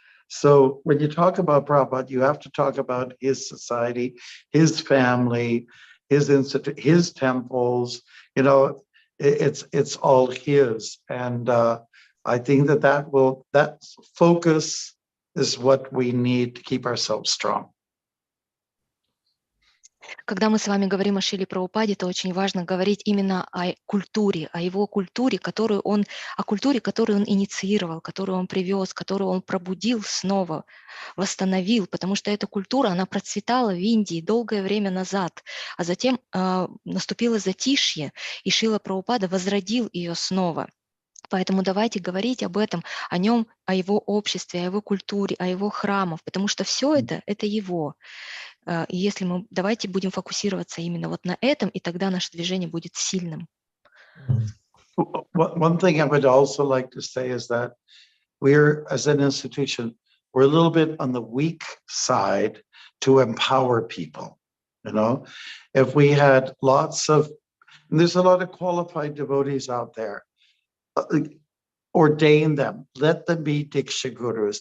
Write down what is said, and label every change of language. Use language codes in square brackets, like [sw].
[en] So when you talk about Prabhupada, you have to talk about his society, his family, his institute, his temples. It's all his, and I think that focus is what we need to keep ourselves strong. [ru] Когда мы с вами говорим о Шриле Прабхупаде, то очень важно говорить именно о культуре, о его культуре, которую он инициировал, которую он привез, которую он пробудил снова, восстановил, потому что эта культура, она процветала в Индии долгое время назад, а затем наступило затишье, и Шрила Прабхупада возродил ее снова. Поэтому давайте говорить об этом, о нем, о его обществе, о его культуре, о его храмах, потому что все это его. И если давайте будем фокусироваться именно вот на этом, и тогда наше движение будет сильным. [en] One thing I would also like to say is that we're, as an institution, we're a little bit on the weak side to empower people. If we had there's a lot of qualified devotees out there, ordain them, let them be Diksha Gurus.